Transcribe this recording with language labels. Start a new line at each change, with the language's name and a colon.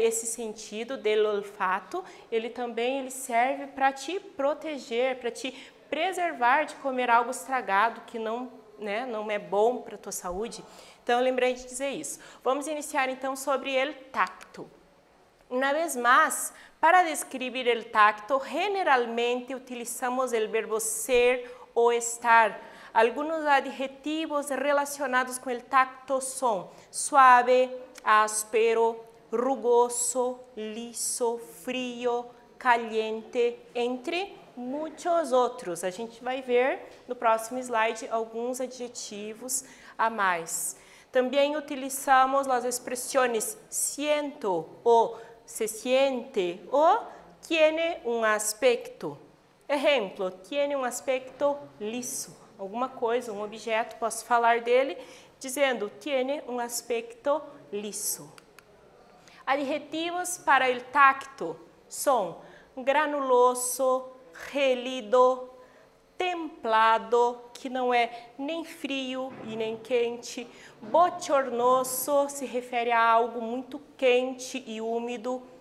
Portuguese: Esse sentido do olfato, ele também serve para te proteger, para te preservar de comer algo estragado que não é bom para a tua saúde. Então, eu lembrei de dizer isso. Vamos iniciar então sobre o tacto.
Spanish: Una vez más, para describir el tacto, generalmente utilizamos el verbo ser o estar. Algunos adjetivos relacionados con el tacto son suave, áspero, rugoso, liso, frío, caliente,
Portuguese: entre muitos outros. A gente vai ver no próximo slide alguns adjetivos a mais. Também utilizamos as expressões
Spanish: siento o se siente o tiene un aspecto. Exemplo, tiene un aspecto liso.
Portuguese: Alguma coisa, um objeto, posso falar dele dizendo
Spanish: tiene un aspecto liso.
Portuguese: Adjetivos
Spanish: para el tacto
Portuguese: são granuloso, gélido, templado, que não é nem frio e nem quente, bochornoso, se refere a algo muito quente e úmido,